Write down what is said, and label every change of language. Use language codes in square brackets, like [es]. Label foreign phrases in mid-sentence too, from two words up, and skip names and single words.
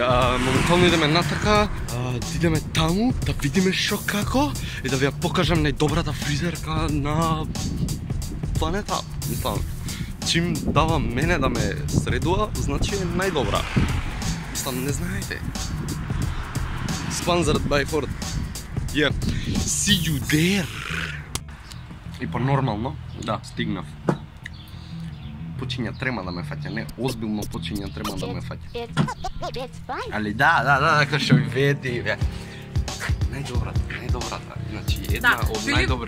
[mk] Моментално идеме натака, да идеме таму, да видиме шо како и да ви ја покажам најдобрата фризерка на планета. Мислам, чим дава мене да ме средува, значи е најдобра. Мислам, не знаете. [en] Sponsored by Ford. See you there. [mk] И по-нормално, да, стигнав. Почиња трема да ме фаќа, не, озбилно почиња трема да ме фаќа. Али да, како што ви види, најдобрата, значи една од најдобрите.